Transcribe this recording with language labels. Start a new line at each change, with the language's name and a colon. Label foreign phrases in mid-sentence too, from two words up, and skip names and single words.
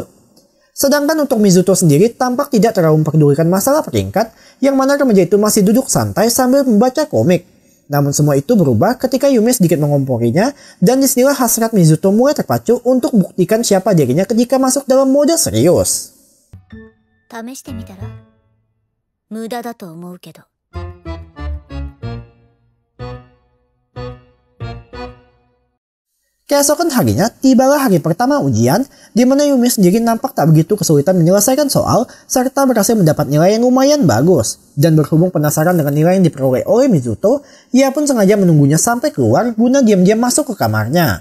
Indonesian: Sedangkan untuk Mizuto sendiri tampak tidak terlalu memperdulikan masalah peringkat, yang mana remaja itu masih duduk santai sambil membaca komik. Namun semua itu berubah ketika Yume sedikit mengomporinya, dan disinilah hasrat Mizuto mulai terpacu untuk buktikan siapa dirinya ketika masuk dalam mode serius.
Japanese: 試してみたら無駄だと思うけど
Indonesian: Keesokan harinya, tibalah hari pertama ujian, di mana Yume sendiri nampak tak begitu kesulitan menyelesaikan soal, serta berhasil mendapat nilai yang lumayan bagus. Dan berhubung penasaran dengan nilai yang diperoleh oleh Mizuto, ia pun sengaja menunggunya sampai keluar guna diam-diam masuk ke kamarnya.